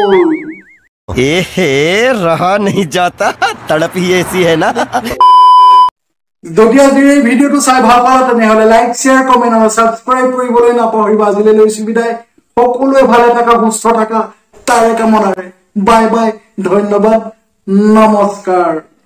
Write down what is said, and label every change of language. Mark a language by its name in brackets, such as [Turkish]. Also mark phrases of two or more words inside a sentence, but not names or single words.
[Hindi] रहा नहीं जाता तड़प ही ऐसी है ना [Assamese] যদি আজিৰ এই ভিডিঅ'টো চাই ভাল পালা তেনেহলে লাইক শ্বেয়াৰ কমেন্ট আৰু সাবস্ক্ৰাইব কৰিবলৈ নাপাহৰিবা আজিলৈ লৈছো বিদায় সকলোৱে ভালে থাকা সুস্থ থাকা তাৰে কামনাৰে বাই বাই ধন্যবাদ নমস্কাৰ